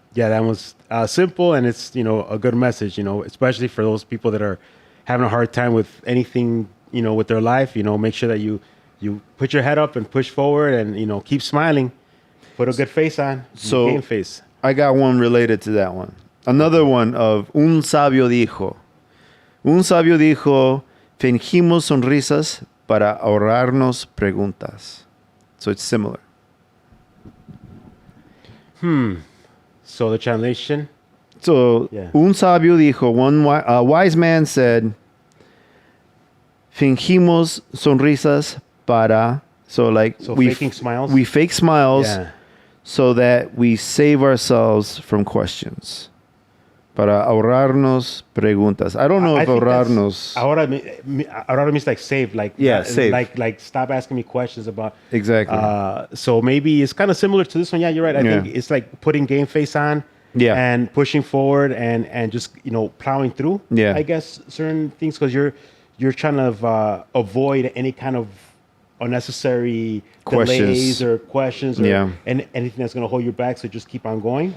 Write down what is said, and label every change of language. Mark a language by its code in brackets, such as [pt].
[en] Yeah, that was simple, and it's, you know, a good message, you know, especially for those people that are having a hard time with anything, you know, with their life. You know, make sure that you put your head up and push forward, and, you know, keep smiling. Put a good face on. So game face. I got one related to that one. Another one of [es] un sabio dijo. Un sabio dijo, fingimos sonrisas para ahorrarnos preguntas. [en] So it's similar. So the translation? So, [es] un sabio dijo, [en] a wise man said, [es] fingimos sonrisas para, [en] so faking smiles? We fake smiles so that we save ourselves from questions. [es] Para ahorrarnos preguntas. [en] I don't know if ahorrarnos... Ahorrar means like save. Like, save. Like stop asking me questions about... Exactly. So maybe it's kind of similar to this one. Yeah, you're right. I think it's like putting game face on and pushing forward and just, plowing through, I guess, certain things because you're trying to avoid any kind of unnecessary delays or questions or anything that's going to hold you back. So just keep on going.